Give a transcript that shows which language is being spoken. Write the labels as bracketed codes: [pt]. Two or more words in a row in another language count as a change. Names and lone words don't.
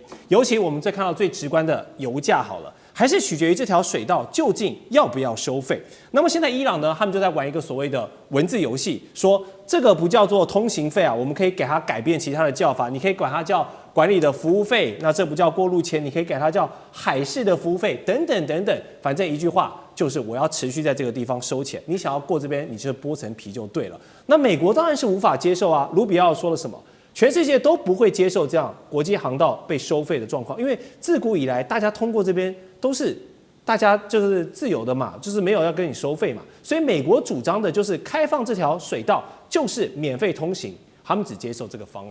[zh] 尤其我們再看到最直觀的油價好了，還是取決於這條水道究竟要不要收費。那麼現在伊朗呢，他們就在玩一個所謂的文字遊戲，說這個不叫做通行費啊，我們可以給它改變其他的叫法，你可以管它叫管理的服務費，那這不叫過路錢，你可以給它叫海事的服務費，等等等等，反正一句話就是我要持續在這個地方收錢，你想要過這邊，你就剝層皮就對了。那美國當然是無法接受啊，盧比奧說了什麼？全世界都不會接受這樣國際航道被收費的狀況，因為自古以來大家通過這邊都是大家就是自由的嘛，就是沒有要跟你收費嘛，所以美國主張的就是開放這條水道就是免費通行，他們只接受這個方案。